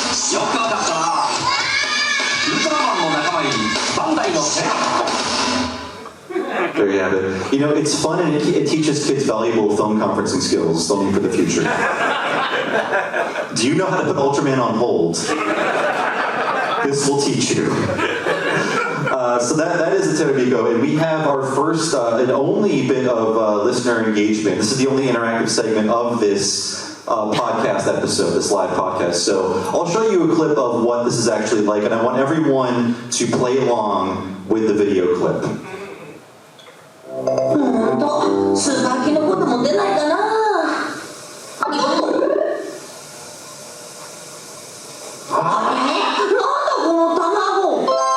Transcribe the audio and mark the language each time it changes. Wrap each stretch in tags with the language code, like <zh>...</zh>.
<ja>よくわかったな。ウルトラマンの仲間入り、バンダイのテロ。</ja> <en>There you have it. You know, it's fun and it teaches kids valuable phone conferencing skills, something for the future. Do you know how to put Ultraman on hold? This will teach you. So that is a Tero, and we have our first and only bit of listener engagement. This is the only interactive segment of this podcast episode, this live podcast. So I'll show you a clip of what this is actually like, and I want everyone to play along with the video clip.</en> <ja>スーパーキノコでも出ないかな。あれ、なんだこの卵。</ja>